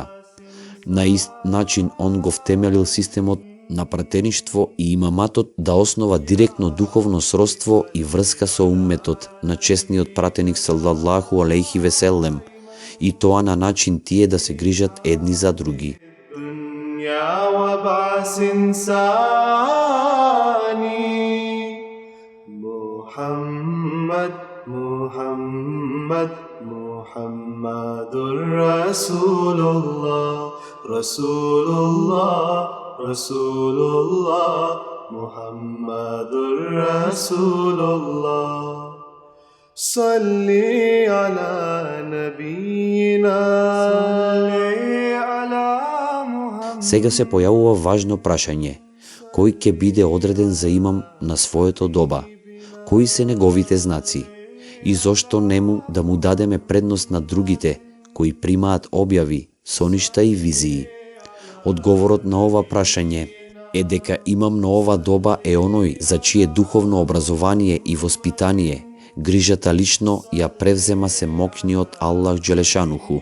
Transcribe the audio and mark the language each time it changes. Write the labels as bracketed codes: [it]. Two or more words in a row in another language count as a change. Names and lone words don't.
[mk] На ист начин он го втемелил системот на пратеништво и имаматот да основа директно духовно сродство и врска со умметот на честниот пратеник [ar] صلى الله عليه وسلم, [mk] и тоа на начин тие да се грижат едни за други. [ar] محمد، محمد، محمد رسول الله، رسول الله، رسول الله، محمد رسول الله. صل على نبينا، صل على محمد. [mk] Сега се појавува важно прашање. Кој ќе биде одреден за имам на своето доба? Кои се неговите знаци? И зошто нему да му дадеме предност на другите, кои примаат објави, соништа и визии? Одговорот на ова прашање е дека имам на ова доба е оној за чие духовно образование и воспитание грижата лично ја превзема семокниот Аллах Джелешануху.